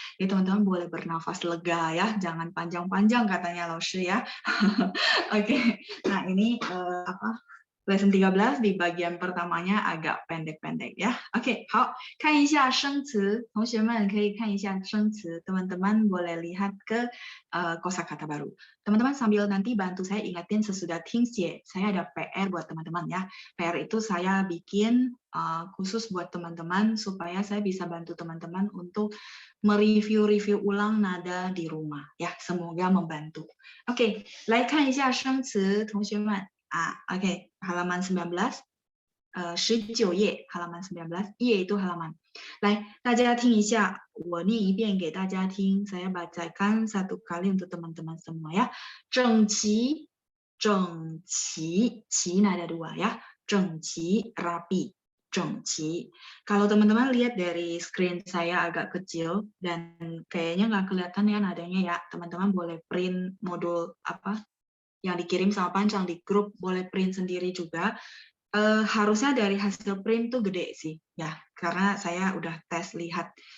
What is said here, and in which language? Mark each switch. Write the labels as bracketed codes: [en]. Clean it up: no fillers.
[id] Jadi teman-teman boleh bernafas lega ya, jangan panjang-panjang katanya Laoshi ya. Oke. Nah, ini lesson 13 di bagian pertamanya agak pendek-pendek ya. [zh] Oke, 好，看一下生词，同学们可以看一下生词。 [id] Teman-teman boleh lihat ke kosakata baru. Teman-teman sambil nanti bantu saya ingatin sesudah tingxie. Saya ada PR buat teman-teman ya. PR itu saya bikin khusus buat teman-teman supaya saya bisa bantu teman-teman untuk mereview ulang nada di rumah ya. Semoga membantu. [zh] Oke, 来看一下生词，同学们。 [id] Oke, halaman 19, [zh] 19页 [id] halaman 19, 页 itu halaman. [zh] 来，大家听一下，我念一遍给大家听， [id] saya bacakan satu kali untuk teman-teman semua ya. [zh] 整齐，整齐，齐 [id] nada 2 ya. [zh] 整齐 rapi, 整齐. [id] Kalau teman-teman lihat dari screen saya agak kecil dan kayaknya nggak kelihatan ya nadanya ya. Teman-teman boleh print modul yang dikirim sama Pancang di grup, boleh print sendiri juga. Harusnya dari hasil print tuh gede sih ya, karena saya udah tes lihat